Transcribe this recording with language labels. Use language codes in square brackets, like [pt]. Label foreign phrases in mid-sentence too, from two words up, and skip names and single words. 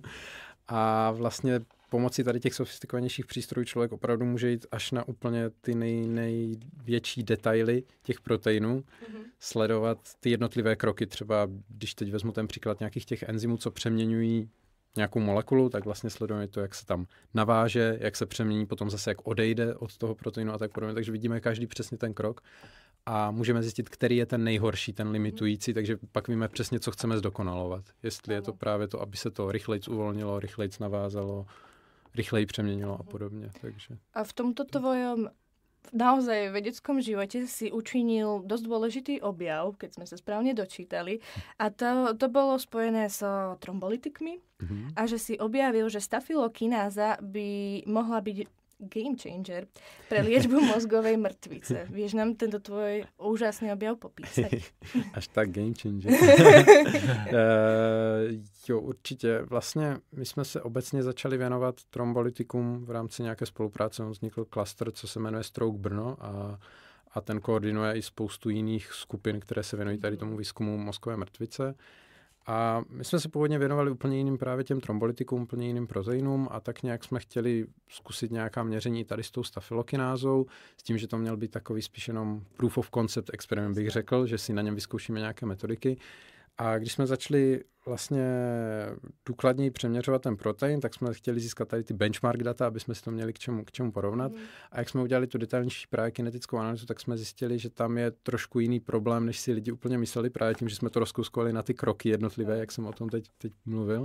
[cs] A vlastně pomocí tady těch sofistikovanějších přístrojů člověk opravdu může jít až na úplně ty největší detaily těch proteinů, sledovat ty jednotlivé kroky, třeba když teď vezmu ten příklad nějakých těch enzymů, co přeměňují nějakou molekulu, tak vlastně sledujeme to, jak se tam naváže, jak se přemění, potom zase jak odejde od toho proteinu a tak podobně. Takže vidíme každý přesně ten krok a můžeme zjistit, který je ten nejhorší, ten limitující, takže pak víme přesně, co chceme zdokonalovat. Jestli je to právě to, aby se to rychlejc uvolnilo, rychlejc navázalo, rychleji přeměnilo a podobně. Takže. [sk] A v tomto tvojom naozaj vedeckom živote si učinil dosť dôležitý objav, keď sme sa správne dočítali. A to bolo spojené s trombolytikmi a že si objavil, že stafylokináza by mohla byť [en] game changer [sk] pre liečbu mozgovej mrtvice. Vieš nám tento tvoj úžasný objav popísať? Až tak [en] game changer. [cs] Jo, určitě. Vlastně my jsme se obecně začali věnovat trombolytikům v rámci nějaké spolupráce. Vznikl klaster, co se jmenuje Stroke Brno a ten koordinuje i spoustu jiných skupin, které se věnují tady tomu výzkumu mozkové mrtvice. A my jsme se původně věnovali úplně jiným právě těm trombolytikům, úplně jiným proteinům a tak nějak jsme chtěli zkusit nějaká měření tady s tou stafylokinázou, s tím, že to měl být takový spíš jenom [en] proof of concept experiment, [cs] bych řekl, že si na něm vyzkoušíme nějaké metodiky. A když jsme začali vlastně důkladněji přeměřovat ten protein, tak jsme chtěli získat tady ty [en] benchmark data, [cs] aby jsme si to měli k čemu porovnat. A jak jsme udělali tu detailnější právě kinetickou analýzu, tak jsme zjistili, že tam je trošku jiný problém, než si lidi úplně mysleli, právě tím, že jsme to rozkouskovali na ty kroky jednotlivé, jak jsem o tom teď mluvil.